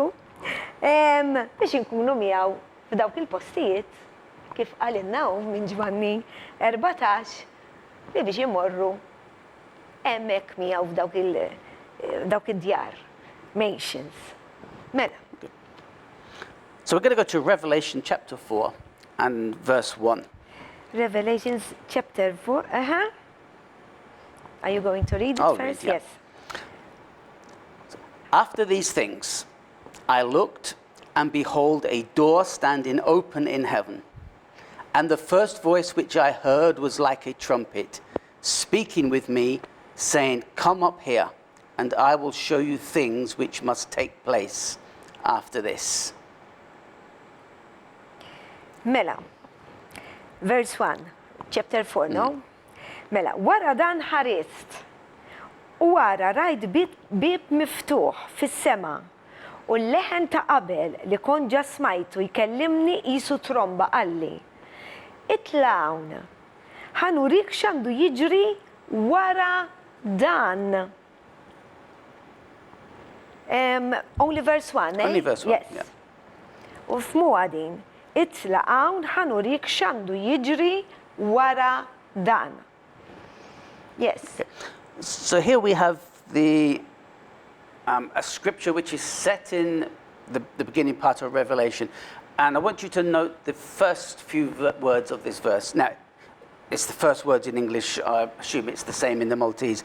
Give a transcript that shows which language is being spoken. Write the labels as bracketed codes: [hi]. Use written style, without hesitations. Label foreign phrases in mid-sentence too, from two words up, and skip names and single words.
[mt] Biex inkunu miegħu f'dawk il-postijiet kif għalinna minn Ġvanni 14 li biex imorru hemmhekk miegħu f'dawk id-djar, nations. Mela. [en] So we're going to go to Revelation chapter 4 and verse 1. Revelations chapter 4. Are you going to read it I'll first? read, yeah. Yes. After these things, I looked, and behold, a door standing open in heaven. And the first voice which I heard was like a trumpet, speaking with me, saying, "Come up here, and I will show you things which must take place after this." Mela. Verse 1, chapter 4, no? [mt] Mela, wara dan ħarist. U wara rajt bib miftuħ fis-sema u l-leħen ta' qabel li kon ġa smajtu jkellimni qisu tromba qalli. Itlawn, ħanurik x'għandu jiġri wara dan. [en] Only verse 1, eh? Only verse 1, yes. yeah. [mt] U f'muha din, itlaqawn ħanurik x'għandu jiġri wara dan. [en] Yes. So here we have a scripture which is set in the beginning part of Revelation. And I want you to note the first few words of this verse. Now, it's the first words in English. I assume it's the same in the Maltese.